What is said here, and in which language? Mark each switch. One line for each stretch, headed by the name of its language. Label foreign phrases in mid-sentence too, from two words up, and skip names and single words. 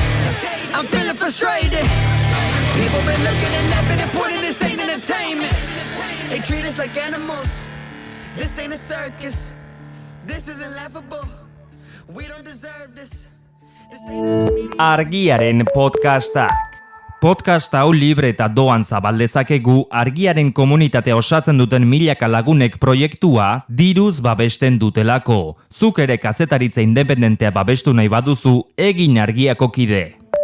English: I'm feeling frustrated. People been looking and laughing and pointing and saying entertainment. They treat us like animals. This ain't a circus. This isn't laughable. We don't deserve this.
Basque: Argiaren podcastak. Podcast hau libre eta doan zabaldezakegu argiaren komunitatea osatzen duten milaka lagunek proiektua diruz babesten dutelako. Zuk ere kazetaritza independentea babestu nahi baduzu, egin argiako kide.